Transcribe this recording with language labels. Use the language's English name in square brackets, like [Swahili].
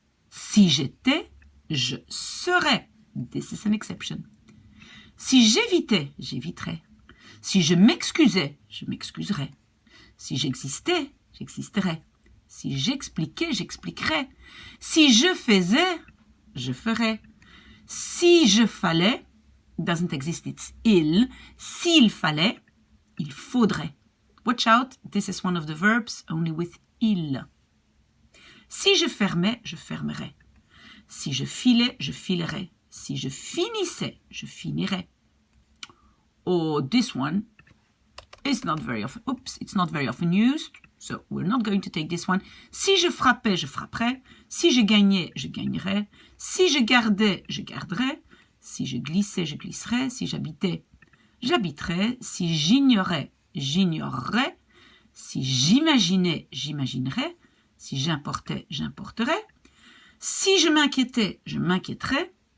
[French] Si j'étais, je serais. [English] This is an exception. [French] Si j'évitais, j'éviterais. Si je m'excusais, je m'excuserais. Si j'existais, j'existerais. Si j'expliquais, j'expliquerais. Si je faisais, je ferais. Si je fallait, [English] doesn't exist, it's il. [French] S'il fallait, il faudrait. [English] Watch out, this is one of the verbs only with il. [French] Si je fermais, je fermerais. Si je filais, je filerais. Si je finissais, je finirais. [English] Oh, this one is not very often, it's not very often used, so we're not going to take this one. [French] Si je frappais, je frapperais. Si je gagnais, je gagnerais. Si je gardais, je garderais. Si je glissais, je glisserais. Si j'habitais, j'habiterais. Si j'ignorais, j'ignorerais. Si j'imaginais, j'imaginerais. Si j'importais, j'importerais. Si je m'inquiétais, je m'inquiéterais.